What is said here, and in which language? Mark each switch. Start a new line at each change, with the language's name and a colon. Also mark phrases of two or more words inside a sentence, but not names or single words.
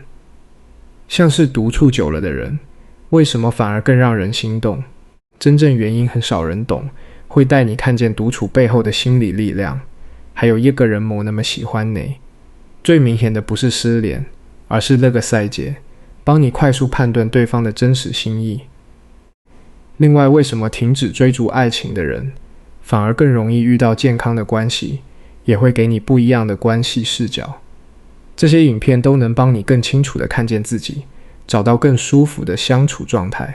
Chinese: 像是独处久了的人，为什么反而更让人心动？真正原因很少人懂，会带你看见独处背后的心理力量，还有一个人冇那麼喜歡你。最明顯的不是失聯，而是那個細節，幫你快速判斷對方的真實心意。另外，為什麼停止追逐愛情的人，反而更容易遇到健康的關係，也會給你不一樣的關係視角。這些影片都能幫你更清楚地看見自己，找到更舒服的相處狀態。